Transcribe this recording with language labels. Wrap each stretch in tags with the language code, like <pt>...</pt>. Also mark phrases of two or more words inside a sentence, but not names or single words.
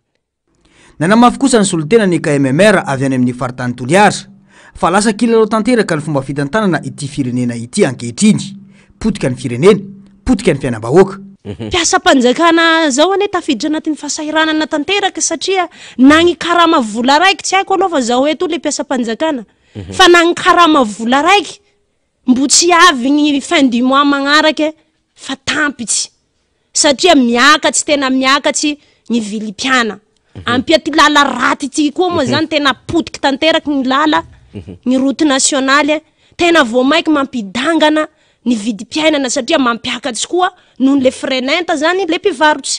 <mg>Nanamafy kosa ny solotena ny KMMR avy any amin'ny faritany Toliara fa lasa kilalao tanteraka ny fomba fitantanana ity firenena ity ankehitriny potika ny firenena potika ny fiainam-bahoaka. Mpiasam-panjakana zao ane tafiditra anatin'ny fahasahiranana tanteraka satria nagny karama vola raiky tsy haiko aloha fa zao eto le mpiasam-panjakana fa nagny karama vola raiky mbo tsy avy ny</mg> <fr>fin du mois</fr> <mg>magnaraka fa tampitsy satria miakatsy tena miakatsy ny vilim-piana ampiaty lala raty ity koa moa zany tena potiky tanteraky ny lala ny</mg> <fr>route nationale</fr> <mg>tena vao maiky mampidangana ny vidim-piainana satria mampiakatsy koa noho le frenenta zany le mpivarotsy.</mg>